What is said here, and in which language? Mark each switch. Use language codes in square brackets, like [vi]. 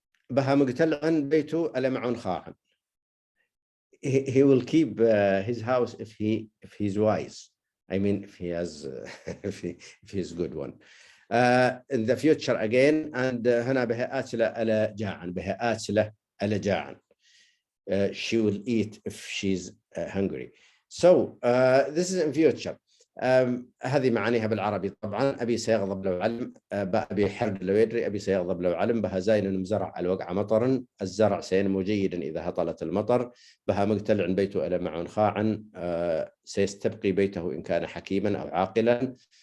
[ar] بها مقتلعا بيته ألمع خاعا. [en] He will keep his house if he's wise. I mean, if he has, if he's good one. In the future again, and [ar] هنا بها آكلة ألا جاعا. بها آكلة ألا جاعا. [en] She will eat if she's hungry. So this is in future. [ar] هذه معانيها بالعربي طبعا. أبي سيغضب لو علم. أبي حرق لو يدري. أبي سيغضب لو علم. بها زاين المزرع الوقع مطرا. الزرع سينمو جيدا إذا هطلت المطر. بها مقتلع بيته ألمع خاعا. سيستبقي بيته إن كان حكيما أو عاقلا.